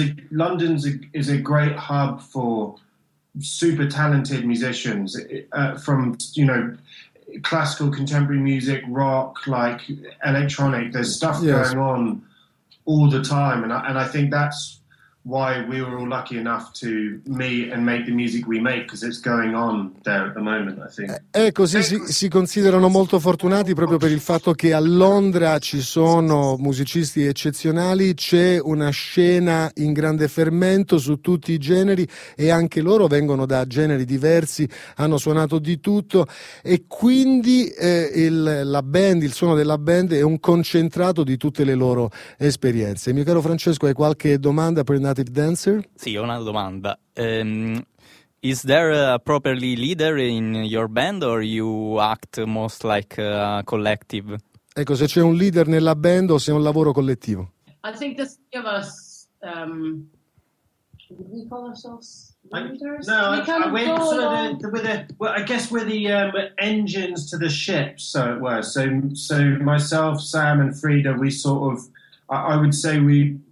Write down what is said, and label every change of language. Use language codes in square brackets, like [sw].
[en] London's a great hub for super talented musicians from, you know, classical, contemporary music, rock, like electronic. There's stuff going on all the time, and I think that's why we were all lucky enough to meet and make the music we make, because it's going on there at the moment, I think. [it] Ecco, sì, si considerano molto fortunati proprio per il fatto che a Londra ci sono musicisti eccezionali, c'è una scena in grande fermento su tutti i generi, e anche loro vengono da generi diversi, hanno suonato di tutto, e quindi il suono della band è un concentrato di tutte le loro esperienze. Mio caro Francesco, hai qualche domanda per Native Dancer? Sì, ho una domanda. [en] Is there a properly leader in your band, or you act most like a collective? [it] Ecco, se c'è un leader nella band o se è un lavoro collettivo? [en] I think the three of us, do we call ourselves leaders? I guess we're the engines to the ship, so it were. So myself, Sam, and Frida, we sort of, I would say we...